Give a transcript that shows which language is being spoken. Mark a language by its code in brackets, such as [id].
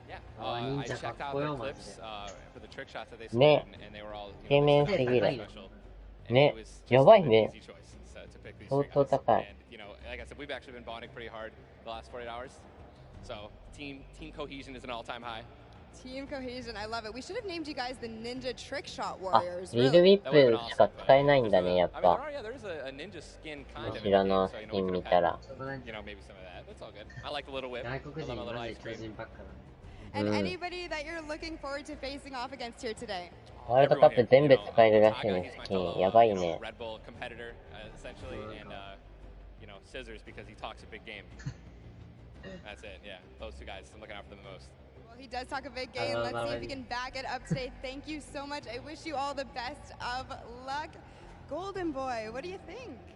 [en] Yeah, I checked out their clips for the trick shots that they spent, and they were all special. [ja] ね、やばいね。 [en] Easy choice to pick these [ja] 相当高い。 [en] And you know, like I said, we've actually been bonding pretty hard the last 48 hours. So team cohesion is an all-time high. Team cohesion, I love it. We should have named you guys the Ninja Trick Shot あ、 Warriors. [ja] リールウィップしか使えないんだね、やっぱ。 [en] Yeah, there's a ninja skin kind of. [ja] 後ろのスキン見たら。 [en] You know, maybe some of that. That's all good. I like the little whip. I love my little ice cream. And anybody that you're looking forward to facing off against here today? [ja] ワールドカップ全部使えるらしいね、スキン。やばいね。 [en] Red Bull competitor, essentially, and you know, Scissors because he talks a big game. That's it. Yeah, those two guys. I'm looking out for them the most. Well, he does talk a big game. Let's see if he can back it up today. Thank you so much. I wish you all the best of luck. Golden Boy, what do you think?